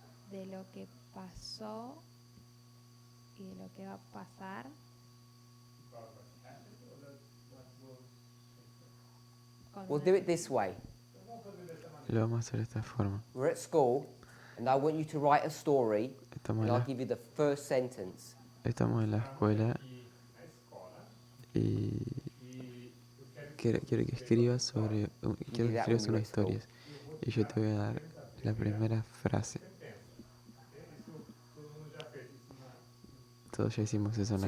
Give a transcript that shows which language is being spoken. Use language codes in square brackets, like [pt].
[es] De lo que pasó y de lo que va a pasar. [en] We'll do it this way. [es] Lo vamos a hacer de esta forma. [en] We're at school, and I want you to write a story, and I'll [es] Estamos [en] give you the first sentence. [es] en la escuela y quiero que escribas una historia. Y yo te voy a dar la primera frase. Todos ya hicimos eso en la